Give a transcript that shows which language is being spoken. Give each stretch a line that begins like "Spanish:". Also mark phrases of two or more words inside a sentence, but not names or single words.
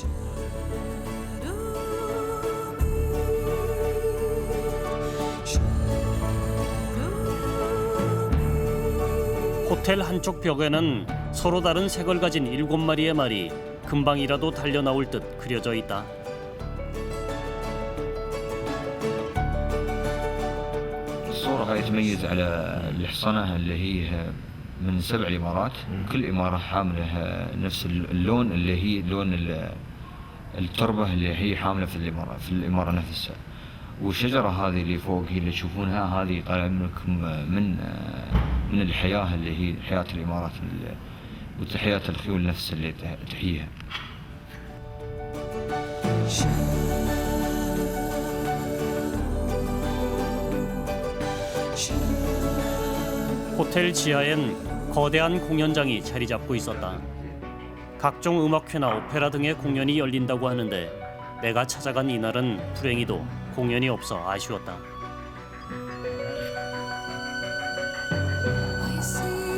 Korean: 호텔 한쪽 벽에는 서로 다른 색을 가진 7마리의 말이 금방이라도 달려나올 듯 그려져 있다.
Arabic: الصورة هاي تميز على الحصانة اللي هي من 7 إمارات. كل إمارة حاملة نفس اللون اللي هي لون التربة اللي هي حاملة في الإمارة نفسها. والشجرة هذه اللي فوق هي اللي تشوفونها هذه طالعة منكم من الحياة اللي هي حياة الإمارات وحياة الخيول نفس اللي تحييها.
Korean: 호텔 지하엔 거대한 공연장이 자리 잡고 있었다. 각종 음악회나 오페라 등의 공연이 열린다고 하는데 내가 찾아간 이날은 불행히도 공연이 없어 아쉬웠다.
English: I see